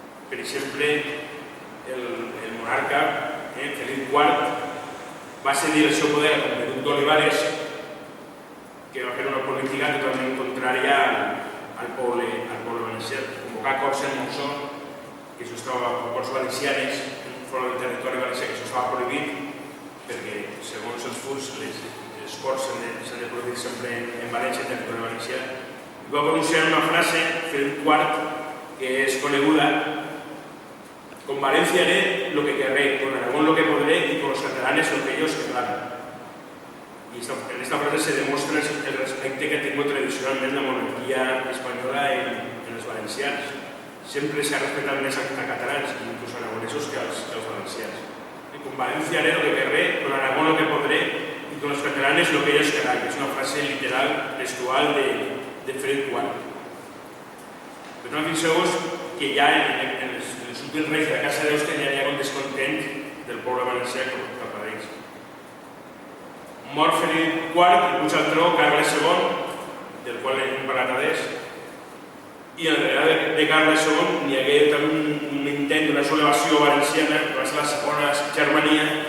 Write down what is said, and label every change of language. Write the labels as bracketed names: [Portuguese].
[Catalan] Per exemple, el monarca, Felip IV, va cedir el seu poder al duc d'Olivares, que va fer una política totalment contrària al poble valencià. Convocar corts en Montsó, que això estava a corts valencianes, fora del territori valencià, que això estava prohibit, perquè, segons els furs, els corts s'han de prohibir sempre en València, territori valencià. I va pronunciar una frase, Felip IV, que és coneguda: [Spanish] con Valencia haré lo que querré, con Aragón lo que podré y con los catalanes lo que ellos querrán. Y en esta frase se demuestra el respecto que ha tenido tradicionalmente la monarquía española en los valencians. [Catalan] Sempre s'ha respetat més a catalans, inclús aragonesos, que als valencians. [Spanish] Con Valencia haré lo que querré, con Aragón lo que podré y con los catalanes lo que ellos querrán, que es una frase literal, textual de Felip IV. [Catalan] Però fixeu-vos que ja en els últims reis de la Casa d'Euskal ja hi ha un descontent del poble valencià cap a ells. Mor Felip IV i puja al tron Carles II, del qual hem parlat adés, i en darrere de Carles II n'hi hagué un intent d'una sublevació valenciana, que va ser la segona Germania.